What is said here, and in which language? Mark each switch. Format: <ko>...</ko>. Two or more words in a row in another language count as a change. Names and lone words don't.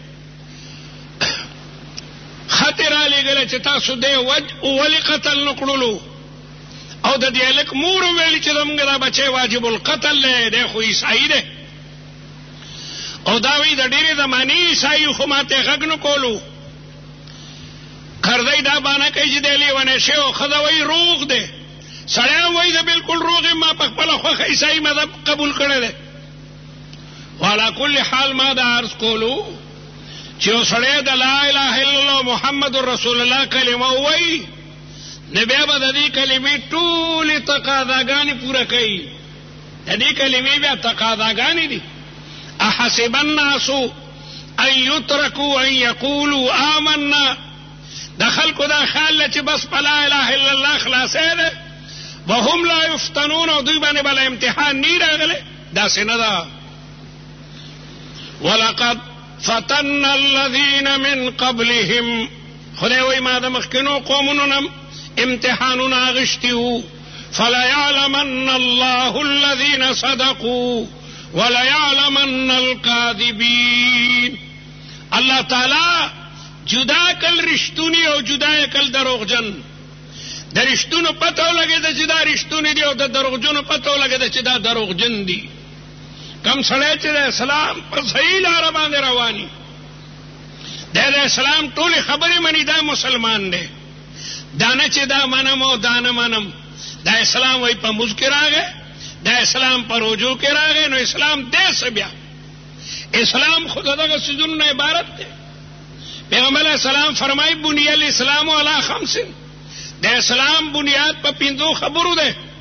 <ps>خطر علی گله چې تاسو دی ولی قتل نکړلو او د دې الک مور ویل چې زموږ دا بچي واجب القتل له دی خو عیسائی دی او دا وی د ډېرې زمانی عیسائی خو ماته غږ نه کولو کردی دا باندې کوي چې دی لیونه شی او خدای روغ دی سړی وای دا بالکل روغ ما په خپل خوښه عیسائی مذهب قبول کړی دی</ps> <ar>وعلى كل حال</ar> <ps>ما دا عرض کولو چې سړی د</ps> <ar>لا اله الا الله</ar> <ps>محمد رسول الله کلمه وای نه بیا به د دې کلمې ټولې تقاضاګانې پوره کوي د دې کلمې بیا تقاضاګانې دي</ps> <ar>احسب الناس ان يتركوا ان يقولوا آمنا</ar> <ps>د خلکو دا خیال چې بس په</ps> <ar>لا اله الا الله</ar> <ps>خلاصې ده</ps> <ar>وهم لا يفتنون</ar> <ps>او دوی باندې بل امتحان نه راغلی داسې نه ده</ps> <ar>ولقد فتنا الذين من قبلهم</ar> <ps>خدای وای ما د مخکینو قومونو امتحانونه غشتیو</ps> <ar>فليعلمن الله الذين صدقوا وليعلمن الكاذبين</ar> <ps>الله تعالی جدا کل رښتونی او جدا کل دروغجن د رښتونو پته ولګېده چې دا رښتونی دي او د دروغجنو پته ولګېده چې دا دروغجن دي کم سړی چې د اسلام په صحیح لاره باندې رواني د اسلام ټولې خبرې مني دا مسلمان دی دا نه چې دا منم او دا نه منم دا اسلام وایي په مونځ کې راغی دا اسلام په روژو کې راغی نو اسلام دی څه بیا اسلام خو دغه څیزونو نه عبارت دی پیغمبر</ps> <ar>علیه السلام</ar> <ps>فرمایي</ps> <ar>بنی الاسلام علی</ar> <ps>5 د اسلام بنیاد په 5 خبرو ده</ps>